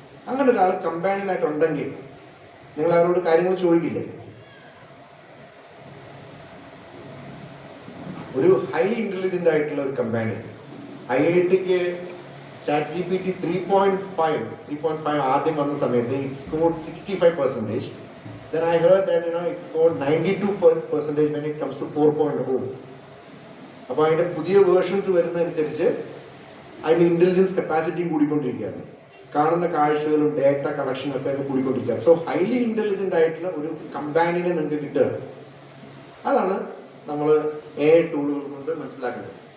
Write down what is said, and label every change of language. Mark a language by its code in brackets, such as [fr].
[ml] അങ്ങനെ ഒരാൾ കമ്പാനിയനായിട്ടുണ്ടെങ്കിൽ നിങ്ങൾ അവരോട് കാര്യങ്ങൾ ചോദിക്കില്ലേ? ഒരു ഹൈലി ഇന്റലിജന്റ് ആയിട്ടുള്ള ഒരു കമ്പാനിയൻ. IITക്ക് ChatGPT 3.5 ആദ്യം വന്ന സമയത്ത് [en] it scored 65%. Then I heard that it scored 92% when it comes to 4.0. [ml] അപ്പോൾ അതിൻ്റെ പുതിയ വേർഷൻസ് വരുന്നതനുസരിച്ച് അതിൻ്റെ ഇൻ്റലിജൻസ് കപ്പാസിറ്റിയും കൂടിക്കൊണ്ടിരിക്കുകയാണ്. കാണുന്ന കാഴ്ചകളും ഡേറ്റ കളക്ഷനും ഒക്കെ അത് കൂടിക്കൊണ്ടിരിക്കുകയാണ്. സോ ഹൈലി ഇൻ്റലിജൻ്റ് ആയിട്ടുള്ള ഒരു കമ്പാനിയനെ നിങ്ങൾക്ക് കിട്ടുകയാണ്. അതാണ് നമ്മൾ AI ടൂളുകൾ കൊണ്ട് മനസ്സിലാക്കുന്നത്.